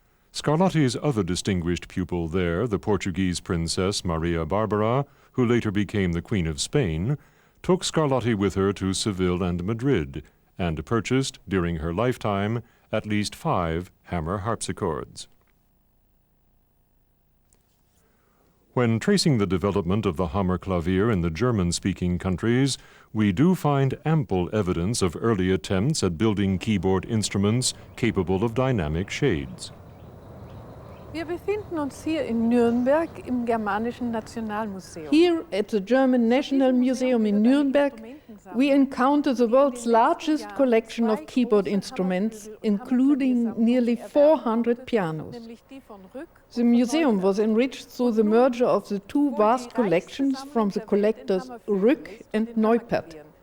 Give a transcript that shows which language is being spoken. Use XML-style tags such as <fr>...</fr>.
<en>Scarlatti's other distinguished pupil there, the Portuguese princess Maria Barbara, who later became the Queen of Spain, took Scarlatti with her to Seville and Madrid, and purchased, during her lifetime, at least 5 hammer harpsichords. When tracing the development of the Hammerklavier in the German-speaking countries, we do find ample evidence of early attempts at building keyboard instruments capable of dynamic shades.</en> <de>Wir befinden uns hier in Nürnberg im Germanischen Nationalmuseum.</de> <en>Here at the German National Museum in Nuremberg, we encounter the world's largest collection of keyboard instruments, including nearly 400 pianos. The museum was enriched through the merger of the two vast collections from the collectors Rück and Neupert.</en>